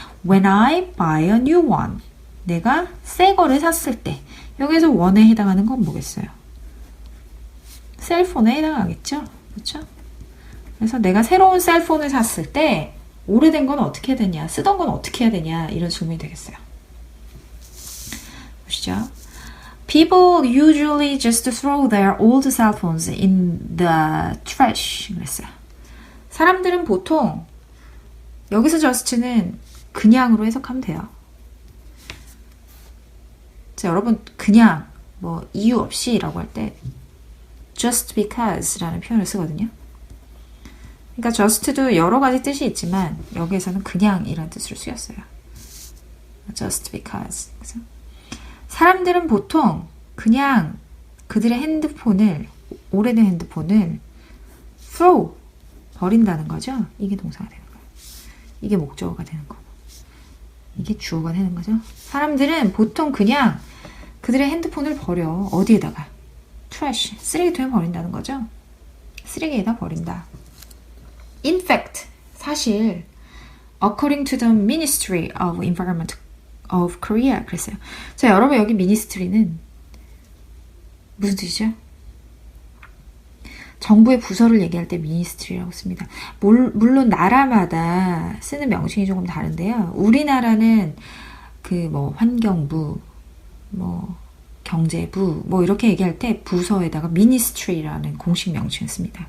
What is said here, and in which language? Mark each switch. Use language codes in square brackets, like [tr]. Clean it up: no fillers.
[en] When I buy a new one. [ko] 내가 새 거를 샀을 때. 여기서 one에 해당하는 건 뭐겠어요? 셀폰에 해당하겠죠? 그렇죠? 그래서 내가 새로운 셀폰을 샀을 때 오래된 건 어떻게 해야 되냐? 쓰던 건 어떻게 해야 되냐? 이런 질문이 되겠어요. 보시죠. [en] People usually just throw their old cell phones in the trash. [ko] 그랬어요. 사람들은 보통 여기서 just는 그냥으로 해석하면 돼요. 자, 여러분 그냥 뭐 이유 없이라고 할 때 [en] just because [ko] 라는 표현을 쓰거든요. 그러니까 just도 여러 가지 뜻이 있지만 여기에서는 그냥이라는 뜻으로 쓰였어요. [en] just because. [ko] 그래서 사람들은 보통 그냥 그들의 핸드폰을, 오래된 핸드폰을 throw, 버린다는 거죠. 이게 동사가 되는 거예요. 이게 목적어가 되는 거고. 이게 주어가 되는 거죠. 사람들은 보통 그냥 그들의 핸드폰을 버려. 어디에다가? trash, 쓰레기통에 버린다는 거죠. 쓰레기에다 버린다. [en] In fact, [ko] 사실 [en] according to the Ministry of Environment of Korea [ko] 그랬어요. 자, 여러분 여기 ministry는 무슨 뜻이죠? 정부의 부서를 얘기할 때 ministry라고 씁니다. 물론 나라마다 쓰는 명칭이 조금 다른데요. 우리나라는 그 뭐 환경부, 뭐 경제부, 뭐 이렇게 얘기할 때 부서에다가 ministry라는 공식 명칭을 씁니다.